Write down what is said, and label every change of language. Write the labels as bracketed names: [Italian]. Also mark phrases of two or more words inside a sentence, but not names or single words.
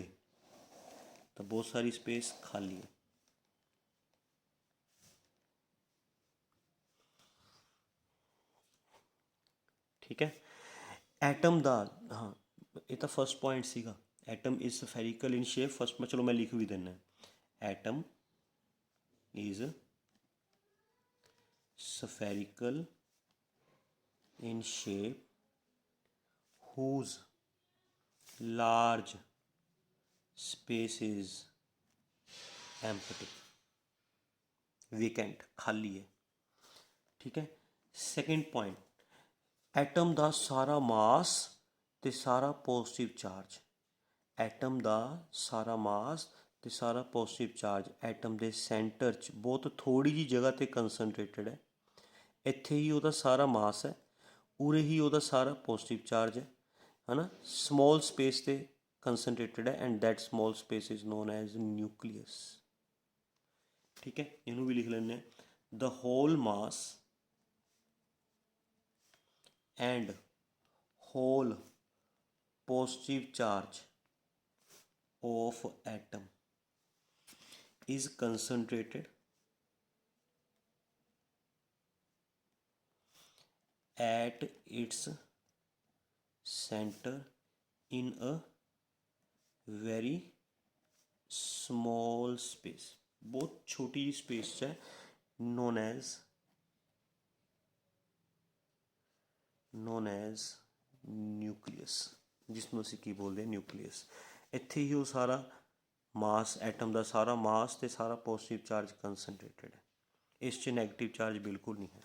[Punjabi] ਤਾਂ ਬਹੁਤ ਸਾਰੀ ਸਪੇਸ ਖਾਲੀ ਹੈ। ਠੀਕ ਹੈ। [English] ਐਟਮ [Punjabi] ਦਾ, ਹਾਂ ਇਹ ਤਾਂ [English] first point ਸੀਗਾ, atom is spherical in shape. ਫਸਟ [Punjabi] ਚਲੋ ਮੈਂ ਲਿਖ ਵੀ ਦਿੰਦਾ, [English] atom is spherical in shape whose large space is empty, vacant, [Punjabi] ਖਾਲੀ ਹੈ। ਠੀਕ ਹੈ। [English] second point, [Punjabi] ਐਟਮ ਦਾ ਸਾਰਾ ਮਾਸ ਤੇ ਸਾਰਾ [English] positive charge, [Punjabi] ਐਟਮ ਦਾ ਸਾਰਾ ਮਾਸ ਤੇ ਸਾਰਾ [English] positive charge [Punjabi] ਐਟਮ ਦੇ ਸੈਂਟਰ 'ਚ ਬਹੁਤ ਥੋੜ੍ਹੀ ਜਿਹੀ ਜਗ੍ਹਾ 'ਤੇ ਕੰਸਨਟ੍ਰੇਟਡ ਹੈ। ਇੱਥੇ ਹੀ ਉਹਦਾ ਸਾਰਾ ਮਾਸ ਹੈ, ਉਰੇ ਹੀ ਉਹਦਾ ਸਾਰਾ [English] positive charge [Punjabi] ਹੈ ਨਾ। [English] small space 'ਤੇ concentrated ਹੈ and that small space is known as nucleus। [Punjabi] ਠੀਕ ਹੈ। ਇਹਨੂੰ ਵੀ ਲਿਖ ਲੈਂਦੇ ਹਾਂ, [English] the whole mass and whole positive charge of atom is concentrated at its center in a very small space, [Punjabi] ਬਹੁਤ ਛੋਟੀ ਸਪੇਸ ਹੈ, [English] known as [Punjabi] ਨਿਊਕਲੀਅਸ, ਜਿਸ ਨੂੰ ਅਸੀਂ ਕੀ ਬੋਲਦੇ ਹਾਂ ਨਿਊਕਲੀਅਸ। ਇੱਥੇ ਹੀ ਉਹ ਸਾਰਾ ਮਾਸ, ਐਟਮ ਦਾ ਸਾਰਾ ਮਾਸ ਤੇ ਸਾਰਾ [English] positive charge concentrated [Punjabi] ਹੈ, ਇਸ 'ਚ [English] negative charge [Punjabi] ਬਿਲਕੁਲ ਨਹੀਂ ਹੈ।